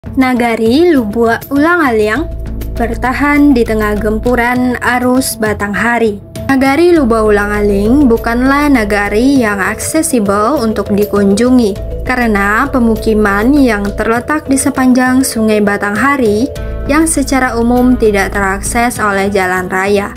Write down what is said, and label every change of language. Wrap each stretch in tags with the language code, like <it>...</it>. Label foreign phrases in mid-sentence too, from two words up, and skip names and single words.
<id>Nagari Lubua Ulang-Aling bertahan di tengah gempuran arus Batanghari. Nagari Lubua Ulang-Aling bukanlah nagari yang aksesibel untuk dikunjungi karena pemukiman yang terletak di sepanjang Sungai Batanghari yang secara umum tidak terakses oleh jalan raya.</id>